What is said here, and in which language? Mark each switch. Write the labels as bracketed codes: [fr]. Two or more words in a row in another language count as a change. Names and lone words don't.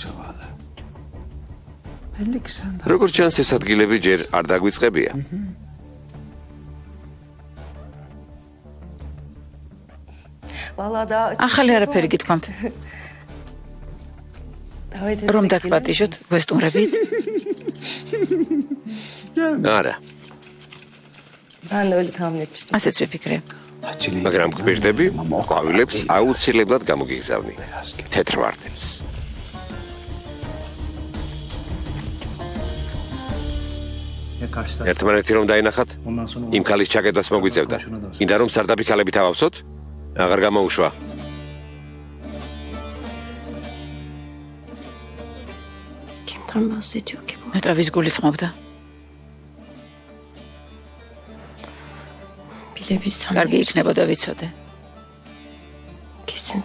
[ka] როგორ ჩანს ეს ადგილები ჯერ არ დაგვიწყებია? ახალი არაფერი გითქვამთ. რომ დაგპატიჟოთ, გვესტუმრებით? არა. [tr] Ben de öyle tahmin etmiştim. [ka] ასეც ვიფიქრე. მაგრამ გვირდები, ყვავილებს აუცილებლად გამოგიგზავნი. თეთრ ვარდებს. ერთმანეთი რომ დაინახათ, იმ ქალის ჩაკეტვას მოგვიწევდა. მინდა რომ სარდაფი ქალებით ავავსოთ? აღარ გამოუშვა. [tr] Kimden bahsediyor ki bu? [ka] მეტა ვის გულისხმობდა? [tr] Bile bilsem. [ka] კარგი იქნებოდა ვიცოდე. [tr] Kesin